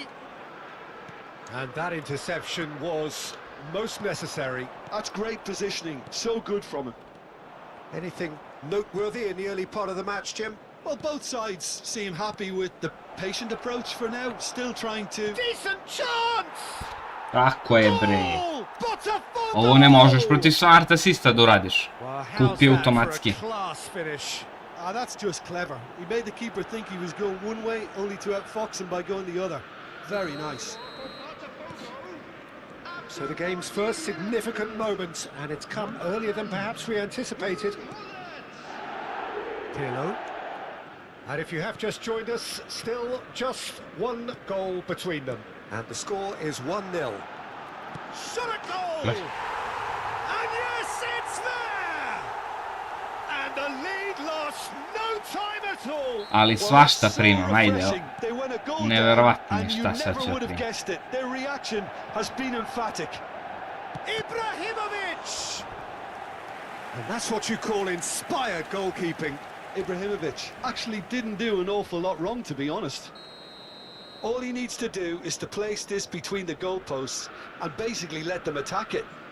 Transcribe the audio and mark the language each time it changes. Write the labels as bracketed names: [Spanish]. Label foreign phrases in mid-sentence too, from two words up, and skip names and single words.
[English] And that interception was most necessary. That's great positioning. So good from him. Anything noteworthy in the early part of the match, Jim? Well, both sides seem happy with the patient approach for now. Still trying to... Decent chance! [Serbian] Tako je, bre. Ovo ne možeš protiv Smart Assista da uradiš. Kupi automatski. [English] That's just clever. He made the keeper think he was going one way, only to outfox him by going the other. Very nice. So the game's first significant moment, and it's come earlier than perhaps we anticipated. Pirlo. And if you have just joined us, still just one goal between them. And the score is 1-0. Shot a goal! And yes, it's there! And the lead lost no time at all. [Serbian] Ali svašta primam, ajde. Neverovatno je šta sad će primam. [English] Their reaction has been emphatic. Ibrahimovic! And that's what you call inspired goalkeeping. Ibrahimovic actually didn't do an awful lot wrong, to be honest. All he needs to do is to place this between the goalposts and basically let them attack it.